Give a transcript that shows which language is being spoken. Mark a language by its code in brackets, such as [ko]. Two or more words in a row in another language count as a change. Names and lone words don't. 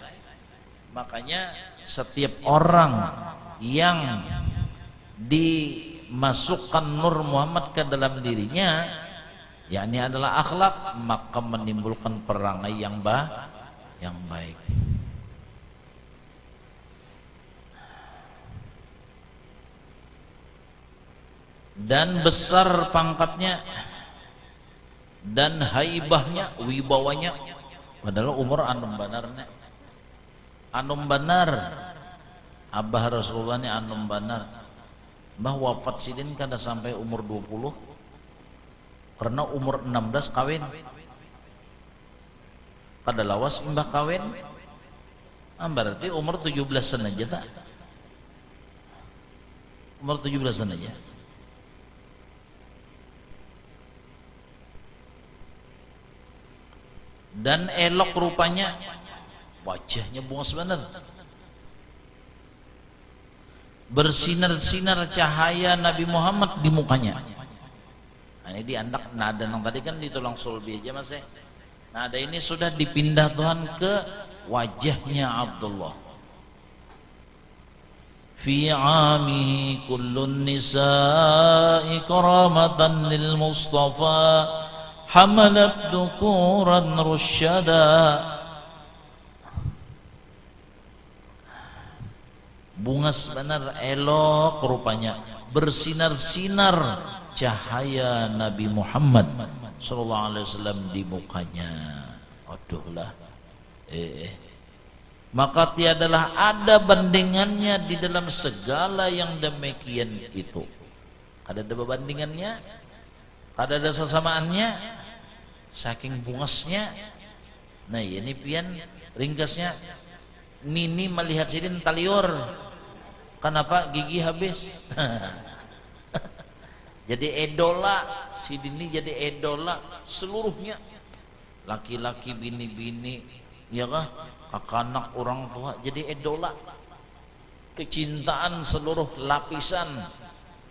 [id] Makanya setiap orang yang dimasukkan nur Muhammad ke dalam dirinya, yakni adalah akhlak, maka menimbulkan perangai yang baik. Dan besar pangkatnya dan haibahnya, [bjn] wibawanya, padahal umur anum banar abah Rasulullah ini anum banar. Mbah wafat sidin kada sampai umur 20 karena umur 16 kawin kada lawas mbah kawin. Berarti umur 17-an aja tak? Umur 17-an aja. [id] Dan elok rupanya, wajahnya [bjn] bungas benar, [id] bersinar-sinar cahaya Nabi Muhammad di mukanya. [bjn] Nah, ini diandak nada yang tadi kan di tulang sulbi aja mas. [id] Nada ini sudah dipindah Tuhan ke wajahnya Abdullah. [ar] في أمه كل نساء كرامة للمصطفى حملت ذكورا رشدا. [bjn] Bungas benar, [id] elok rupanya, bersinar-sinar cahaya Nabi Muhammad [ar] صلى الله عليه وسلم [id] di mukanya. Aduh lah, maka tiadalah ada bandingannya di dalam segala yang demikian itu. Ada bandingannya, ada sesamaannya, [bjn] saking bungasnya. Nah ini pian ringkasnya, Nini melihat sidin taliur. [id] Kenapa? Gigi habis. [bjn] Jadi edola, sidin ini jadi edola seluruhnya, laki-laki, bini-bini, ya kah, kakak-anak, orang tua, jadi edola, kecintaan seluruh lapisan.